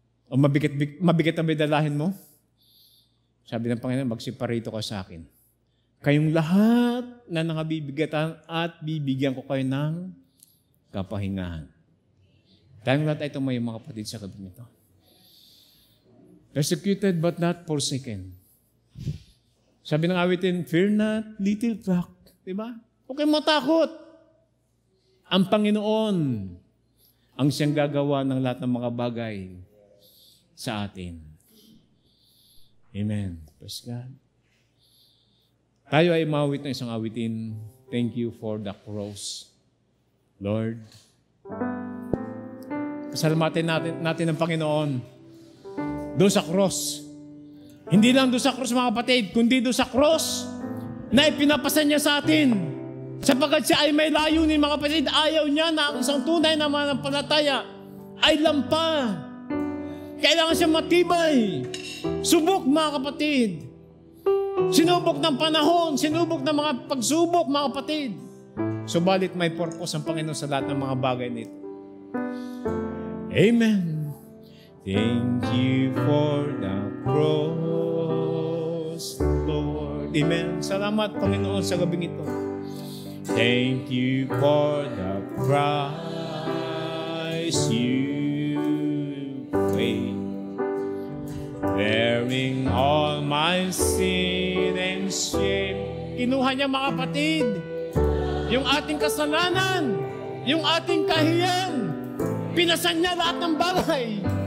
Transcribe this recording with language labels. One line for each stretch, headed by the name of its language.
Filipino: O mabigat na dalahin mo? Sabi ng Panginoon, magsiparito ka sa akin. Kayong lahat na nakabibigatan at bibigyan ko kayo ng kapahingahan. Tayong lahat ay tumayo mga kapatid sa gabi nito.
English: Persecuted but not forsaken.
Filipino: Sabi ng awitin,
English: fear not, little flock.
Filipino: Diba? Huwag kayong matakot. Ang Panginoon ang siyang gagawa ng lahat ng mga bagay sa atin.
English: Amen. Praise God.
Filipino: Tayo ay mawit ng isang awitin.
English: Thank you for the cross, Lord.
Filipino: Pasalamatan natin ang Panginoon doon sa cross. Hindi lang doon sa cross mga kapatid, kundi doon sa cross na ipinapasan niya sa atin. Sapagkat siya ay may layunin mga kapatid, ayaw niya na ang isang tunay na mananampalataya ay lampa. Kailangan siya matibay. Subok mga kapatid. Sinubok ng panahon, sinubok ng mga pagsubok mga kapatid. Subalit may purpose ang Panginoon sa lahat ng mga bagay nito. Amen.
English: Thank you for the cross, Lord. Amen.
Filipino: Salamat Panginoon sa gabing ito.
English: Thank you for the price you paid, bearing all my sin and shame.
Filipino: Kinuha niya mga kapatid, yung ating kasalanan, yung ating kahiyan, pinasan niya lahat ng bagay.